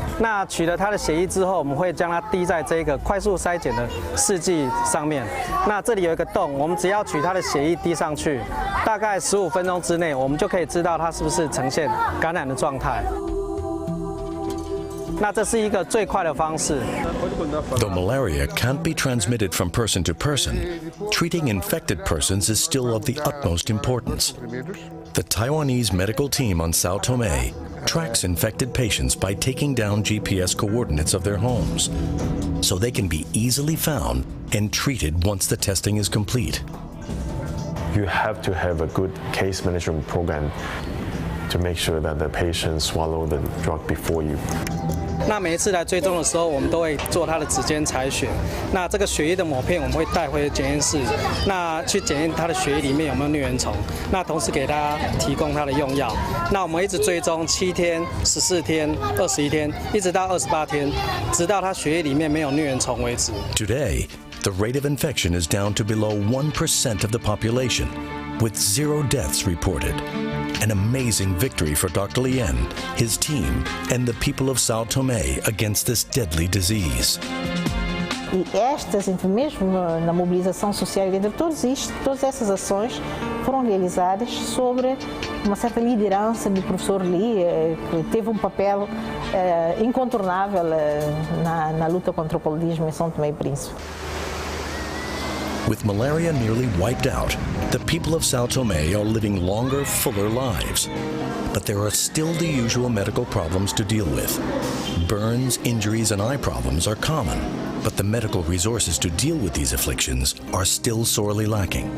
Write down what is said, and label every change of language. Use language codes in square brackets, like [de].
[zh] 那取了他的血液之后，我们会将它滴在这个快速筛检的试剂上面。那这里有一个洞，我们只要取他的血液滴上去，大概15分钟之内，我们就可以知道它是不是呈现感染的状态。那这是一个最快的方式。 [en] Though malaria can't be transmitted from person to person, treating infected persons is still of the utmost importance. The Taiwanese medical team on Sao Tome tracks infected patients by taking down GPS coordinates of their homes, so they can be easily found and treated once the testing is complete. You have to have a good case management program to make sure that the patient swallow the drug before you. [zh] 那每一次来追踪的时候，我们都会做他的指尖采血。那这个血液的抹片，我们会带回检验室，那去检验他的血液里面有没有疟原虫。那同时给大家提供他的用药。那我们一直追踪7天、14天、21天，一直到28天，直到他血液里面没有疟原虫为止。 [en] Today, the rate of infection is down to below 1% of the population, with 0 deaths reported. An amazing victory for Dr. Lien, his team, and the people of Sao Tome against this deadly disease. [pt] E estas, mesmo na mobilização social, entre todas essas ações foram realizadas sobre uma certa liderança do professor Lee, que teve papel incontornável na luta contra o paludismo em São Tomé e Príncipe. [en] With malaria nearly wiped out, the people of Sao Tome are living longer, fuller lives. But there are still the usual medical problems to deal with. Burns, injuries, and eye problems are common, but the medical resources to deal with these afflictions are still sorely lacking.